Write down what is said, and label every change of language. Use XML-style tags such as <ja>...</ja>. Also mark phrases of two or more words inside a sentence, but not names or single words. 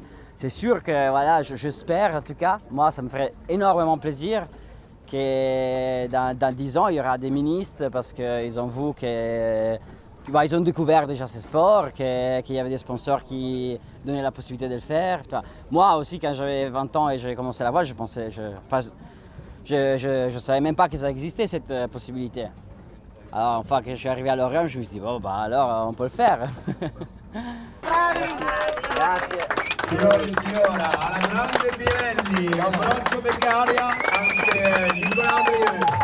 <fr>C'est sûr que, voilà, j'espère en tout cas, moi ça me ferait énormément plaisir que dans 10 ans, il y aura des ministres, parce qu'ils ont vu ils ont découvert déjà ce sport, qu'il y avait des sponsors qui donnaient la possibilité de le faire. Moi aussi, quand j'avais 20 ans et j'ai commencé la voile, je savais même pas que ça existait, cette possibilité. Alors, enfin, quand je suis arrivé à Lorient, je me suis dit, bon, alors, on peut le faire.</fr> <it>Grazie. Signore e signora, alla grande Pirelli, a Franco Beccaria, anche Nicola Andrieu.</it>